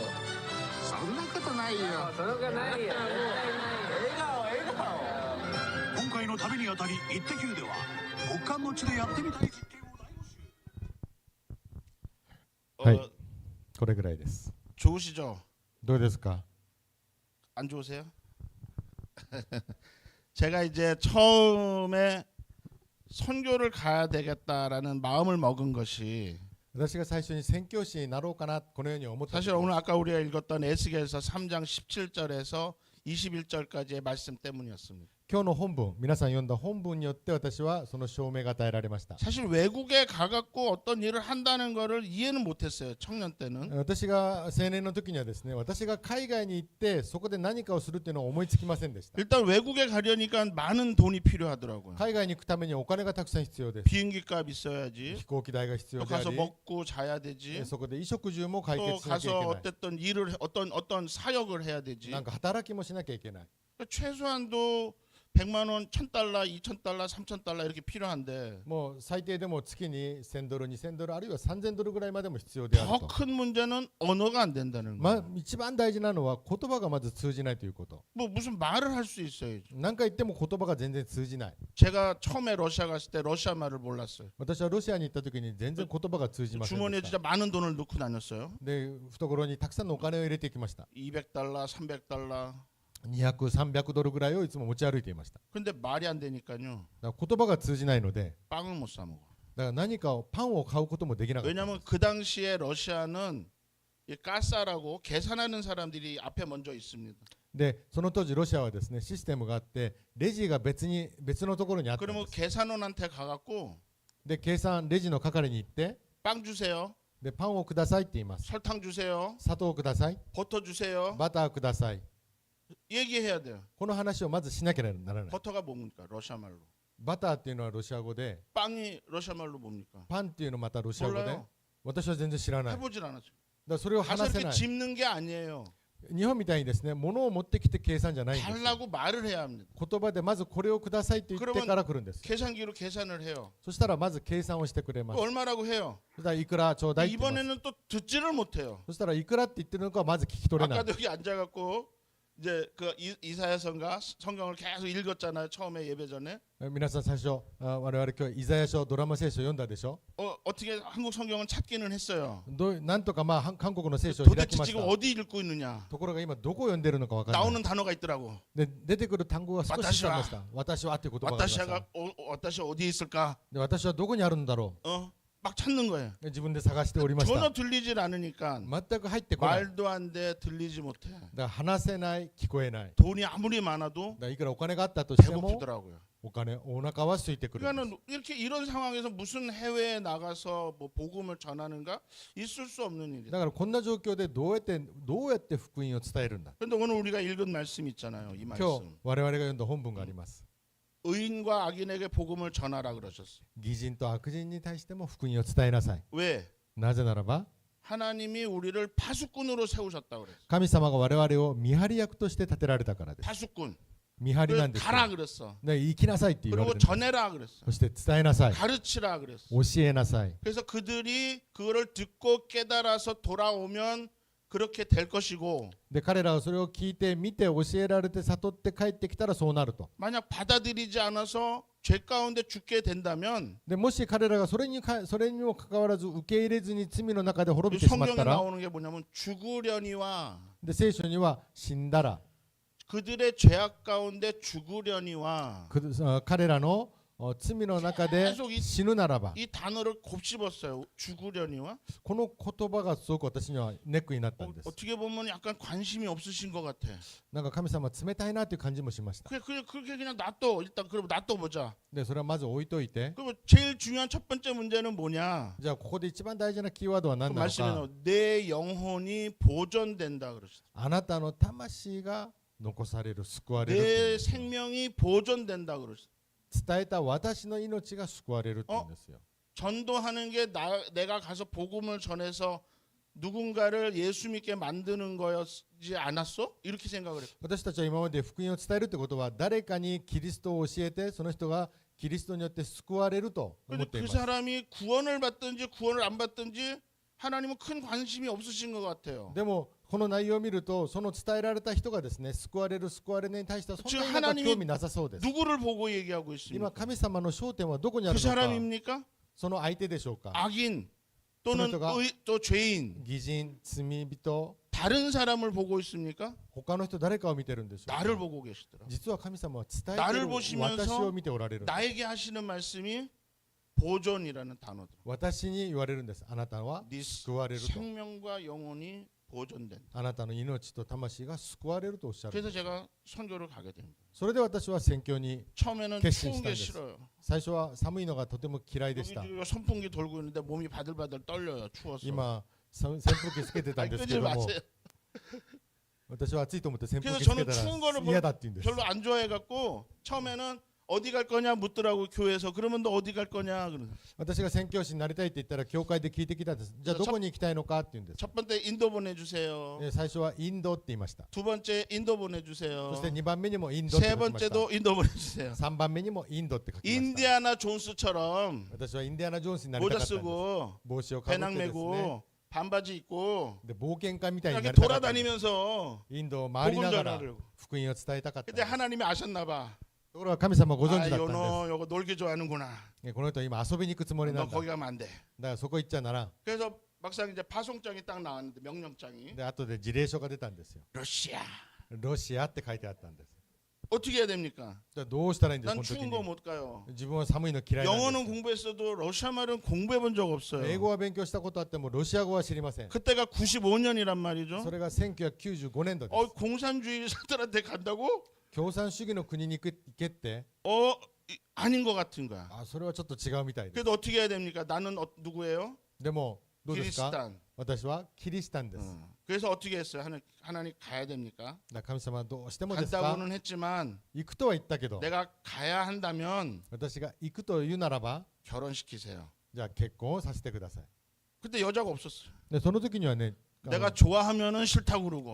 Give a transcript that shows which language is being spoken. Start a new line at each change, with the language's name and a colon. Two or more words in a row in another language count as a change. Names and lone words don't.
Japanese: そんなことないよ。それがないや。今回の旅にあたり「イッテ Q!」では極寒の地でやってみたい実験を大募集。はいこれぐらいです。
Korean: 좋으시죠?
Japanese: どうですか？
Korean: 안 좋으세요? 제가 이제 처음에 선교를 가야 되겠다라는 마음을 먹은 것이
Japanese: 私が最初に宣教師になろうかなこのように思った時
Korean: 사실 오늘 아까 우리가 읽었던 에스겔서 3장 17절에서 21절까지의 말씀 때문이었습니다.
Japanese: 今日の本文、皆さん読んだ本文によって私はその証明が与えられました。
Korean: 사실 외국에 가갖고 어떤 일을 한다는 거를 이해는 못했어요. 청년 때는.
Japanese: 私が青年の時にはですね、私が海外に行ってそこで何かをするっていうのを思いつきませんでした。
Korean: 일단 외국에 가려니까 많은 돈이 필요하더라고요.
Japanese: 海外に行くためにお金がたくさん必要です。
Korean: 비행기 값 있어야지.
Japanese: 飛行機代が必
Korean: 또
Japanese: 要であ
Korean: 가서
Japanese: り、
Korean: 먹고 자야 되지.
Japanese: そこで衣食住も解
Korean: 또
Japanese: 決しなきゃい
Korean: 가서
Japanese: けない
Korean: 어쨌든 일을 어떤 사역을 해야 되지.
Japanese: なんか働きもしなきゃいけない。
Korean: 그러니까 최소한도 100만 원, 1,000달러, 2,000달러, 3,000달러 이렇게 필요한데
Japanese: もう最低でも月に1000ドル、2000ドルあるいは3000ドルぐらいまでも必要である
Korean: 더
Japanese: と。
Korean: 큰 문제는 언어가 안 된다는 거예요.
Japanese: 一番大事なのは言葉がまず通じないということ。
Korean: 뭐 무슨 말을 할 수 있어요.
Japanese: 何回言っても言葉が全然通じない。
Korean: 제가 처음에 러시아 갔을 때 러시아 말을 몰랐어요.
Japanese: 私はロシアに行った時に全然言葉が通じません
Korean: 주머니에
Japanese: でし
Korean: 진짜
Japanese: た。
Korean: 많은 돈을 넣고 다녔어요.
Japanese: で、懐にたくさんのお金を入れてきました。
Korean: 200달러, 300달러.
Japanese: 200、300 ドルぐらいをいつも持ち歩いていました。
Korean: 근데 말이 안 되니까요.
Japanese: だから言葉が通じないので、
Korean: 빵을 못 사 먹어.
Japanese: だから何かをパンを買うこともできなかった。
Korean: 왜냐하면 그 당시에 러시아는 이 까싸라고 계산하는 사람들이 앞에 먼저 있습니다.
Japanese: で、その当時ロシアはですね、システムがあって、レジが別のところにあったん
Korean: 그러면
Japanese: です。
Korean: 계산원한테 가갖고
Japanese: で、計算レジの係に行って、
Korean: 빵 주세요.
Japanese: で、パンをくださいって言います。
Korean: 설탕 주세요.
Japanese: 砂糖をください。
Korean: 버터 주세요.
Japanese: バターください。
Korean: 얘기해야 돼요.
Japanese: この話をまずしなきゃならない。
Korean: 버터가 뭡니까? 러시아 말로.
Japanese: バターっていうのはロシア語で、
Korean: 빵이 러시아 말로 뭡니까?
Japanese: パンっていうのまたロシア語で
Korean: 몰라요. 、
Japanese: 私は全然知らない。だか
Korean: 해보질 않았죠.
Japanese: らそれを
Korean: 가서
Japanese: 話せ
Korean: 이렇게
Japanese: ない。
Korean: 짚는 게 아니에요.
Japanese: 日本みたいにですね、物を持ってきて計算じゃないんですよ。
Korean: 달라고 말을 해야 합니다.
Japanese: 言葉でまずこれをくださいって言ってから来るんです。
Korean: 계산기로 계산을 해요.
Japanese: そしたらまず計算をしてくれます。
Korean: 얼마라고 해요.
Japanese: そしたらいくらちょうだいって言います。
Korean: 이번에는 또 듣지를 못해요.
Japanese: そしたらいくらって言ってるのかはまず聞き取れない。
Korean: 아까도 여기 앉아갖고 이제 그 이사야서인가 성경을 계속 읽었잖아요. 처음에 예배 전에.
Japanese: 皆さん最初、我々今日イザヤ書ドラマ聖書を読んだでしょ。
Korean: 어떻게 한국 성경은 찾기는 했어요.
Japanese: なんとかまあ韓国の聖書を開き
Korean: 도대체
Japanese: まし
Korean: 지금
Japanese: た。
Korean: 어디 읽고 있느냐.
Japanese: ところが今どこを読んでるのかわからない。
Korean: 나오는 단어가 있더라고.
Japanese: で出てくる単語が少し違いました。私はっていう言葉がありました。
Korean: 私 어디에 있을까?
Japanese: で私はどこにあるんだろ
Korean: 막 찾는 거예요.
Japanese: う。自分で探しておりました。
Korean: 전혀 들리질 않으니까
Japanese: 全く入ってこない。
Korean: 말도 안 돼, 들리지 못해.
Japanese: だから話せない聞こえない。
Korean: 돈이 아무리 많아도
Japanese: だからいくらお金があったとしても
Korean: 배고프더라고요.
Japanese: お腹は空いてくるんです。
Korean: 그러니까는 이렇게 이런 상황에서 무슨 해외에 나가서 뭐 복음을 전하는가 있을 수 없는 일이다.
Japanese: だからこんな状況でどうやって福音を伝えるんだ。
Korean: 그런데 오늘 우리가 읽은 말씀 있잖아요. 이
Japanese: 今日
Korean: 말씀.
Japanese: 我々が読んだ本文があります。
Korean: 의인과 악인에게 복음을 전하라 그러셨어요.
Japanese: 義人と悪人に対しても福音を伝えなさい。
Korean: 왜?
Japanese: なぜならば
Korean: 하나님이 우리를 파수꾼으로 세우셨다고 그랬어요.
Japanese: 神様が我々を見張り役として立てられたからです。
Korean: 파수꾼.
Japanese: 見張りなんですよ。
Korean: 가라 그랬어.
Japanese: で行きなさいって言われ
Korean: 그리고
Japanese: てるんです。
Korean: 전해라 그랬어.
Japanese: そして伝えなさい。
Korean: 가르치라 그랬어.
Japanese: 教えなさい。
Korean: 그래서 그들이 그거를 듣고 깨달아서 돌아오면 그렇게 될 것이고
Japanese: で彼らはそれを聞いて見て教えられて悟って帰ってきたらそうなると。
Korean: 만약 받아들이지 않아서 죄 가운데 죽게 된다면
Japanese: でもし彼らがそれにもかかわらず受け入れずに罪の中で滅
Korean: 그
Japanese: びてしまっ
Korean: 성경에
Japanese: たら、
Korean: 나오는 게 뭐냐면 죽으려니와
Japanese: で聖書には死んだら
Korean: 그들의 죄악 가운데 죽으려니와
Japanese: 彼らの罪の中で死ぬならば、
Korean: 이 단어를 곱씹었어요. 죽으려니와
Japanese: この言葉がすごく私にはネックになったんです。
Korean: 어떻게 보면 약간 관심이 없으신 것 같아.
Japanese: なんか神様冷たいなという感じもしました。
Korean: 그렇게 그냥 놔둬. 일단 그럼 놔둬보자.
Japanese: でそれはまず置いといて、
Korean: 그리고 제일 중요한 첫 번째 문제는 뭐냐?
Japanese: じゃあここで一番大事なキーワードは
Korean: 그
Japanese: 何なのか。
Korean: 말씀에는 내 영혼이 보존된다 그러셨어요.
Japanese: あなたの魂が残される、救われるっていうん
Korean: 내
Japanese: ですよ。
Korean: 생명이 보존된다 그러셨어요.
Japanese: 伝えた私の命が救われるって言うんですよ。
Korean: 전도하는 게 내가 가서 복음을 전해서 누군가를 예수 믿게 만드는 거였지 않았어? 이렇게 생각을 했고.
Japanese: 私たちは今まで福音を伝えるってことは誰かにキリストを教えてその人がキリストによって救われると思
Korean: 근데
Japanese: ってい
Korean: 그
Japanese: ます。
Korean: 사람이 구원을 받든지 구원을 안 받든지 하나님은 큰 관심이 없으신 것 같아요.
Japanese: でもこの内容を見るとその伝えられた人がですね、救われる救われないに対してはそんなになんか興味なさそうです。
Korean: 누구를 보고 얘기하고
Japanese: 今
Korean: 있습니까?
Japanese: 神様の焦点はどこにあ
Korean: 그
Japanese: るのか。
Korean: 사람입니까?
Japanese: その相手でしょうか。
Korean: 악인 또는
Japanese: その人が
Korean: 또 죄인
Japanese: 義人罪人
Korean: 다른 사람을 보고 있습니까?
Japanese: 他の人誰かを見てるんでしょうか。
Korean: 나를 보고 계시더라.
Japanese: 実は神様は伝えて
Korean: 나를
Japanese: る
Korean: 보시면서
Japanese: 私を見ておられるんです。
Korean: 나에게 하시는 말씀이 보존이라는 단어들.
Japanese: 私に言われるんです。あなたは
Korean: 네
Japanese: 救われると。
Korean: 생명과 영혼이 보존된다.
Japanese: あなたの命と魂が救われるとおっしゃる。
Korean: 그래서 제가 선교를 가게 됩니다.
Japanese: それで私は宣教に
Korean: 처음에는
Japanese: 決心
Korean: 추운
Japanese: したん
Korean: 게
Japanese: です。
Korean: 싫어요.
Japanese: 最初は寒いのがとても嫌いで
Korean: 여기
Japanese: した。
Korean: 지금 선풍기 돌고 있는데 몸이 바들바들 떨려요. 추워서.
Japanese: 今扇風機つけてたん
Korean: 아니,
Japanese: ですけ
Korean: 끄지
Japanese: ども
Korean: 마세요.
Japanese: 私は暑いと思って扇風
Korean: 그래서
Japanese: 機つけ
Korean: 저는
Japanese: た
Korean: 추운 거를
Japanese: ら嫌だって言うんです。
Korean: 별로 안 좋아해갖고 처음에는 어디 갈 거냐 묻더라고 교회에서. 그러면 너 어디 갈 거냐. 그러는.
Japanese: 私が宣教師になりたいって言ったら教会で聞いてきたんです。じゃあどこに行きたいのかって言うんです。
Korean: 첫 번째 인도 보내주세요.
Japanese: 最初はインドって言いました。
Korean: 두 번째 인도
Japanese: そ
Korean: 보내주세요.
Japanese: して2番目にもインドって
Korean: 세
Japanese: 書きました。
Korean: 번째도 인도 보내주세요.
Japanese: 3 番目にもインドって書きました。
Korean: 인디아나 존스처럼
Japanese: 私はインディアナ・ジョーンズになりた
Korean: 모자
Japanese: かったんです。
Korean: 쓰고
Japanese: 帽子をかぶって
Korean: 배낭
Japanese: ですね。
Korean: 메고 반바지 입고
Japanese: で冒険家みたいにな
Korean: 이렇게
Japanese: りたかったんです。
Korean: 돌아다니면서
Japanese: インドを回り
Korean: 복음
Japanese: ながら
Korean: 전하려고.
Japanese: 福音を伝えたかったん
Korean: 근데
Japanese: です。
Korean: 하나님이 아셨나봐.
Japanese: ところが神様はご存
Korean: 아
Japanese: 知だったんで
Korean: 요거 놀기 좋아하는구나.
Japanese: す。この人は今遊びに行くつもりな
Korean: 너
Japanese: んだ。だ
Korean: 거기 가면 안 돼.
Japanese: からそこ行っちゃならん。
Korean: 그래서 막상 이제 파송장이 딱 나왔는데 명령장이
Japanese: で後で辞令書が出たんですよ。
Korean: 러시아.
Japanese: ロシアって書いてあったんです。
Korean: 어떻게 해야 됩니까?
Japanese: じゃあどうしたらいいんですか
Korean: 난
Japanese: この時
Korean: 추운 거
Japanese: に。
Korean: 못 가요.
Japanese: 自分は寒いの嫌いなん
Korean: 영어는
Japanese: です。
Korean: 공부했어도 러시아 말은 공부해 본 적
Japanese: 英
Korean: 없어요.
Japanese: 語は勉強したことあってもロシア語は知りません。
Korean: 그때가 95년이란 말이죠.
Japanese: それが1995年度です。
Korean: 공산주의자들한테 간다고?
Japanese: 共産主義の国に行けって、
Korean: 아닌 것 같은 거야.
Japanese: あ、それはちょっと違うみたいです。
Korean: 그래도 어떻게 해야 됩니까? 나는 누구예요?
Japanese: でもどうですか？
Korean: 기리스탄.
Japanese: 私はキリシタンです。
Korean: 그래서 어떻게 했어요? 하나님 가야 됩니까?
Japanese: だから神様はどうしてもですか？
Korean: 간다고는 했지만
Japanese: 行くとは言ったけど、
Korean: 내가 가야 한다면
Japanese: 私が行くというならば、
Korean: 결혼시키세요.
Japanese: じゃあ結婚をさせてください。
Korean: 그때 여자가 없었어요.
Japanese: でその時にはね、
Korean: 내가 좋아하면은 싫다고 그러고